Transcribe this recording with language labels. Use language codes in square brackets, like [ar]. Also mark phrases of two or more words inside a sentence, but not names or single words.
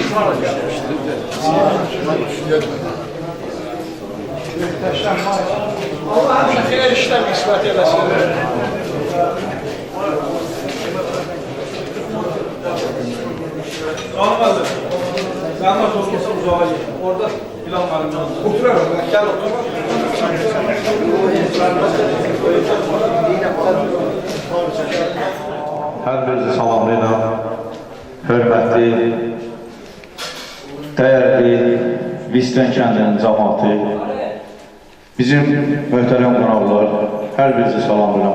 [tr] Allah'ın her işlem ispat eylesin. Olmadı. Zahmet olursa uzağa git. Orada planlarım lazım. Oturalım. Gel otur. [az] Hər birinizi salamlayıram. Hörmətli, dəyərli Visten kəndinin cəmaatı, bizim möhtərəm qonaqlar, hər birinizi salamlayıram.